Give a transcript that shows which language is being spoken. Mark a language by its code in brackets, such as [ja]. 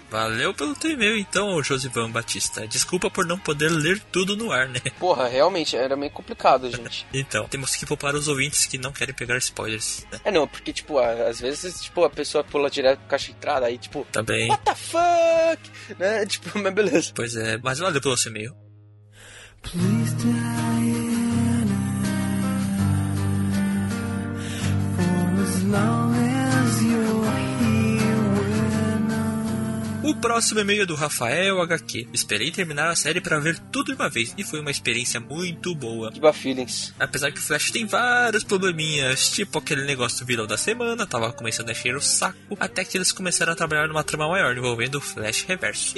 [pt] Valeu pelo teu e-mail então, Josivan Batista. Desculpa por não poder ler tudo no ar, né? Porra, realmente, era meio complicado, gente. Então, temos que poupar os ouvintes que não querem pegar spoilers. É não, porque, tipo, às vezes, tipo, a pessoa pula direto pro caixa de entrada aí, tipo... Tá bem. [en] What the fuck? [pt] Né? Tipo, mas beleza. Pois é. Mas valeu pelo seu e-mail. [en] Please, Diana, for as long as you're here. [pt] O próximo e-mail é do Rafael HQ. Esperei terminar a série pra ver tudo de uma vez e foi uma experiência muito boa. Que bafilings. Apesar que o Flash tem vários probleminhas, tipo aquele negócio do vilão da semana, tava começando a encher o saco, até que eles começaram a trabalhar numa trama maior envolvendo o Flash Reverso.